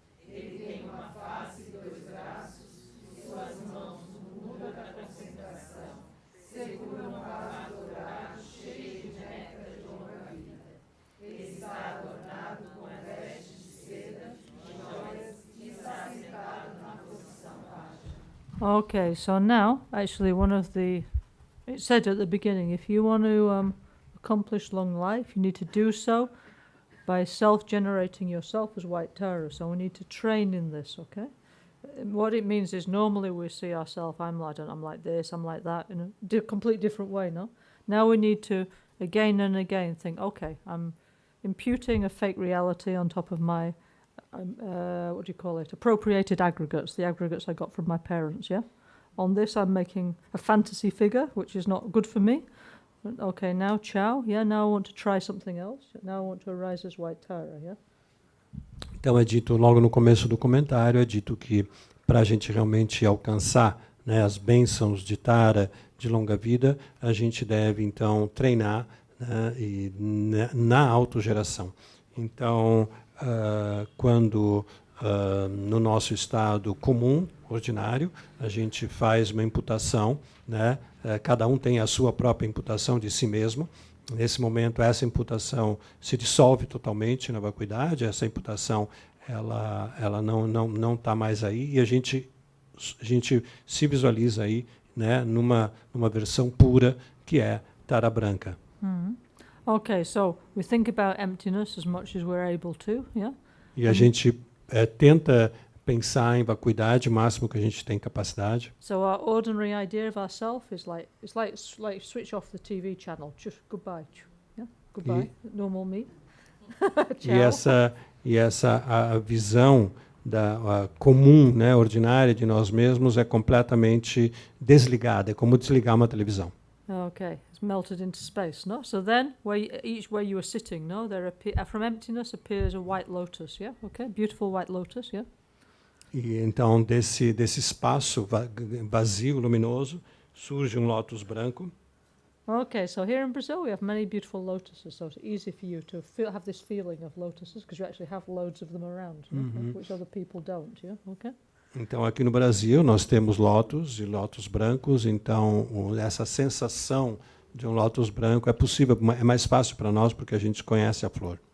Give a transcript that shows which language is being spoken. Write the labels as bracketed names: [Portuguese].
[Portuguese] Ele tem uma face e 2 braços, e suas mãos no mundo da concentração seguram um vaso dourado cheio de néctar de longa vida. Ele está adornado com vestes de seda, joias e está sentado na posição baixa. [English] Okay, so now, actually it said at the beginning, if you want to accomplish long life, you need to do so by self-generating yourself as White Tara. So we need to train in this, okay? What it means is normally we see ourselves, I'm like this, I'm like that, in a completely different way, no? Now we need to, again and again, think, okay, I'm imputing a fake reality on top of my, appropriated aggregates, the aggregates I got from my parents, yeah? On this I'm making a fantasy figure, which is not good for me. Okay, now ciao, yeah, now I want to try something else. Now I want to arise as White Tara, yeah? [Portuguese] Então é dito logo no começo do comentário, é dito que para a gente realmente alcançar, né, as bênçãos de Tara, de longa vida, a gente deve então treinar, né, na autogeração. Então, quando no nosso estado comum, ordinário, a gente faz uma imputação, né, cada um tem a sua própria imputação de si mesmo. Nesse momento, essa imputação se dissolve totalmente na vacuidade, essa imputação ela não está mais aí, e a gente se visualiza aí, né, numa versão pura, que é Tara Branca. [English] Okay, so we think about emptiness as much as we're able to, yeah? [Portuguese] E a gente tenta pensar em vacuidade o máximo que a gente tem capacidade. [English] So our ordinary idea of ourself is like switch off the TV channel. Just goodbye. Yeah, goodbye. Normal me. [Portuguese] E essa a visão da comum, né, ordinária de nós mesmos é completamente desligada, é como desligar uma televisão. [English] Okay, it's melted into space, no? So then, where you are sitting, no, from emptiness appears a white lotus, yeah? Okay, beautiful white lotus, yeah? [Portuguese] E então desse espaço vazio, luminoso, surge um lótus branco. [English] Okay, so here in Brazil we have many beautiful lotuses, so it's easy for you to have this feeling of lotuses because you actually have loads of them around, which other people don't, yeah? Okay. [Portuguese] Então aqui no Brasil nós temos lótus e lótus brancos, então essa sensação de um lótus branco é possível, é mais fácil para nós porque a gente conhece a flor.